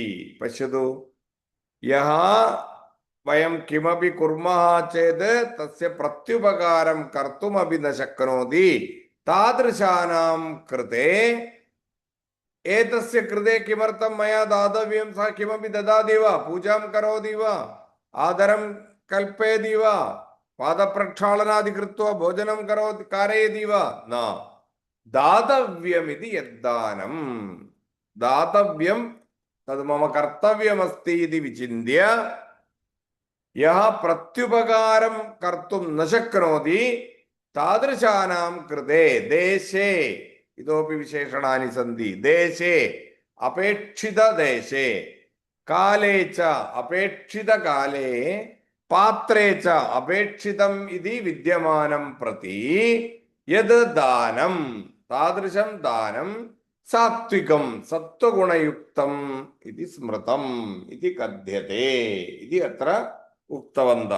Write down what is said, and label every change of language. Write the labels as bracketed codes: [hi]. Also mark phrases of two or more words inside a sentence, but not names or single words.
[sa] പശ്യതു, യഹ വയം കിമപി കുർമഃ ചേത് തസ്യ പ്രത്യുപകാരം കർത്തുമപി ന ശക്നോതി താദൃശാനാം കൃതേ ഏതസ്യ കൃതേ കിമർത്ഥം മയാ ദാതവ്യം സ കിമപി ദദാതി വാ പൂജാം കരോതി വാ ആദരം കൽപ്പയതി വാ പാദപ്രക്ഷാളനാദി കൃത്വാ ഭോജനം കരോതി കാരയതി വാ ന दातव्यमिति यद्दानं दातव्यं तद् मम कर्तव्यमस्ति इति विचिन्त्य यः प्रत्युपकारं कर्तुं न शक्नोति तादृशानां कृते देशे इतोपि विशेषणानि सन्ति देशे अपेक्षितदेशे काले च अपेक्षितकाले पात्रे च अपेक्षितम् इति विद्यमानं प्रति यद् दानं तादृशं दानं सात्विकं सत्त्वगुणयुक्तम् इति स्मृतम् इति कथ्यते इति अत्र उक्तवन्तः।